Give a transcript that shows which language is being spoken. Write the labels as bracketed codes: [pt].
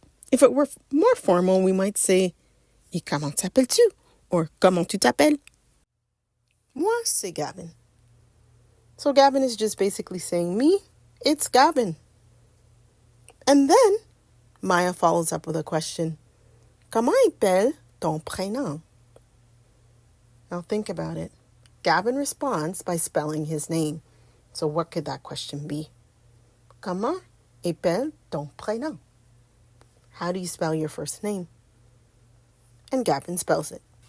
[en] If it were more formal, we might say, [fr] et comment t'appelles-tu? Or, comment tu t'appelles? Moi, c'est Gavin. [en] So Gavin is just basically saying, me, it's Gavin. And then Maya follows up with a question. [fr] Comment appelle ton prénom? [en] Now think about it. Gavin responds by spelling his name. So what could that question be? [fr] Comment appelle ton prénom? [en] How do you spell your first name? And Gavin spells it.